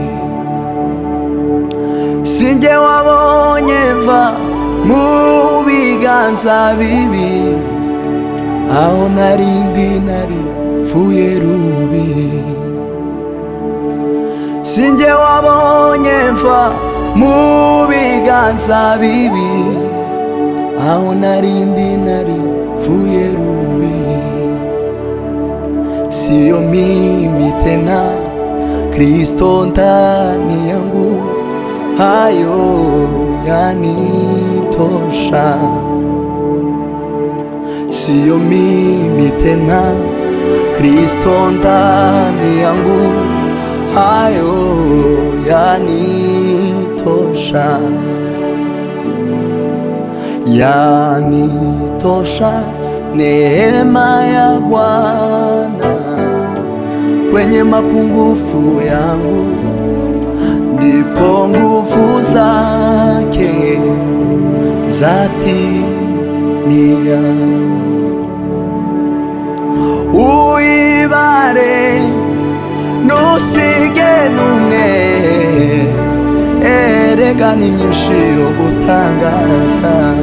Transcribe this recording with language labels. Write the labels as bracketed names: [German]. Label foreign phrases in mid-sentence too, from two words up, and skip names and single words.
[Kinyarwanda] Sinjye wabonye mva mu biganza bibi, aho narindi nari pfuye rubi. Sinjye wabonye mva mu biganza bibi, aho narindi nari pfuye rubi. [Swahili] Siyo mimi tena, Kristo ndani yangu, hayo yanitosha. Siyo mimi tena, Kristo ndani yangu, hayo yanitosha. Yanitosha neema ya Bwana, kwenye mapungufu yangu ndipo nguvu zake zatimia. [Kinyarwanda] Uibare ntusige n'umwe, erega ni myinshi yo gutangaza.